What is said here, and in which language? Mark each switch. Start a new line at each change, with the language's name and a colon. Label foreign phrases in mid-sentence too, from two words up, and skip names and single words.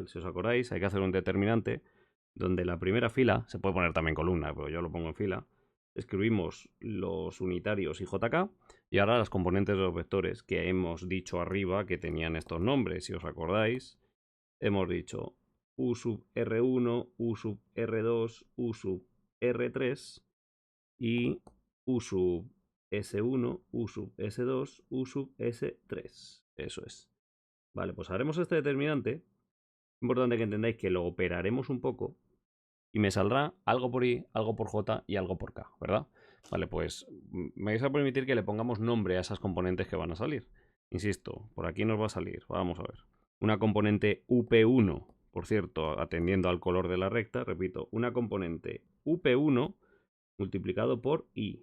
Spanish: Si os acordáis, hay que hacer un determinante donde la primera fila, se puede poner también columna, pero yo lo pongo en fila, escribimos los unitarios y JK y ahora las componentes de los vectores que hemos dicho arriba que tenían estos nombres. Si os acordáis, hemos dicho U sub R1, U sub R2, U sub R3 y U sub S1, U sub S2, U sub S3. Eso es. Vale, pues haremos este determinante. Es importante que entendáis que lo operaremos un poco y me saldrá algo por I, algo por J y algo por K, ¿verdad? Vale, pues me vais a permitir que le pongamos nombre a esas componentes que van a salir. Insisto, por aquí nos va a salir, vamos a ver. Una componente UP1, por cierto, atendiendo al color de la recta, repito, una componente UP1 multiplicado por I.